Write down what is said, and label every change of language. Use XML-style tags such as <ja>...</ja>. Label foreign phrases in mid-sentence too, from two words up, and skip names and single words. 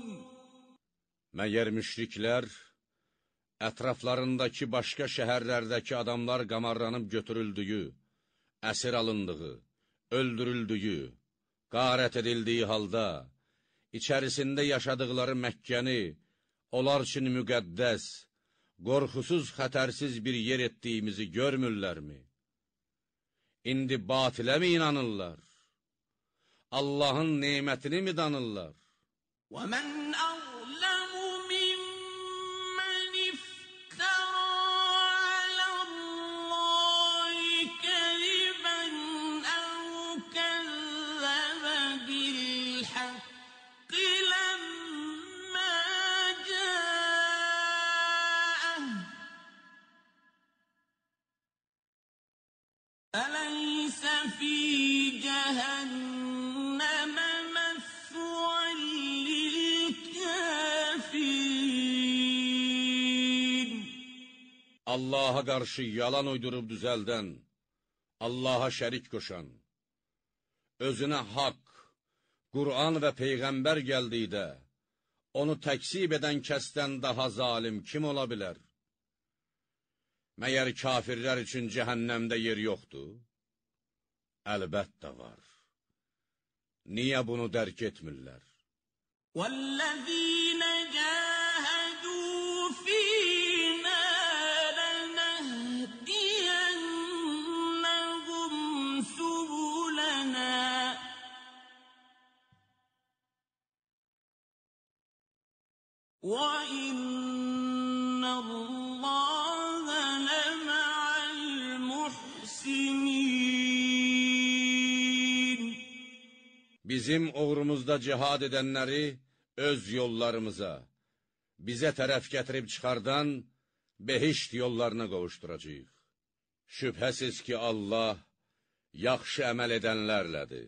<az>Məgər müşriklər, ətraflarındakı başqa şəhərlərdəki adamlar qamarlanıb götürüldüyü, əsir alındığı, öldürüldüyü, qarət edildiyi halda, içərisində yaşadıkları Məkkəni, onlar üçün müqəddəs, qorxusuz, xətərsiz bir yer etdiyimizi görmürlərmi? İndi batilə mi inanırlar? Allahın nemətini mi danırlar?</az> <ar>وَمَنْ أَظْلَمُ مِمَّنِ افْتَرَى عَلَى اللَّهِ كَذِبًا أَوْ كَذَّبَ بِالْحَقِّ لَمَّا جَاءَهُ أَلَيْسَ فِي جَهَنَّمَ مَثْوًى لِلْكَافِرِينَ</ar> <az>Allaha qarşı yalan uydurub düzəldən, Allaha şərik qoşan, özünə haqq, Qur'an və Peyğəmbər gəldikdə, onu təksib edən kəsdən daha zalim kim ola bilər? Məyər kafirlər üçün cəhənnəmdə yer yoxdur? Əlbəttə var. Niyə bunu dərk etmirlər?</az> <ar>وَالَّذِينَ جَاهَدُوا فِينَا لَنَهْدِيَنَّهُمْ سُبُلَنَا وَإِنَّ اللَّهَ لَمَعَ الْمُحْسِنِينَ</ar> <az>Bizim uğrumuzda cihad edənləri öz yollarımıza, bizə tərəf gətirib çıxardan behişt yollarına qovuşduracaq. Şübhəsiz ki, Allah yaxşı əməl edənlərlədir.</az>